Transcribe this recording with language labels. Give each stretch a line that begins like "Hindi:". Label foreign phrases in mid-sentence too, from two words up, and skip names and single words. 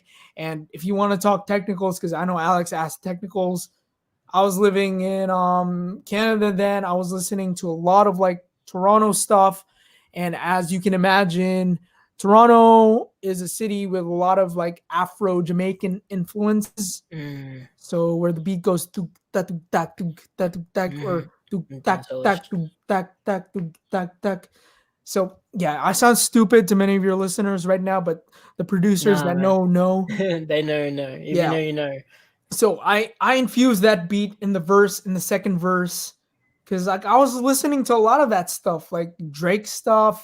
English: And if you want to talk technicals, because I know Alex asked technicals, I was living in Canada then. I was listening to a lot of like Toronto stuff, and as you can imagine, Toronto is a city with a lot of like Afro Jamaican influences. Mm, So where the beat goes tuk tak tuk tak tuk tak tuk tak mhm. or tuk tak That's always tak tuk tak tak tuk tak tak. So yeah, I sound stupid to many of your listeners right now, but the producers nah, that man. know. They know, no. If you Yeah. know, you know. So I infused that beat in the verse in the second verse because like I was listening to a lot of that stuff, like Drake stuff,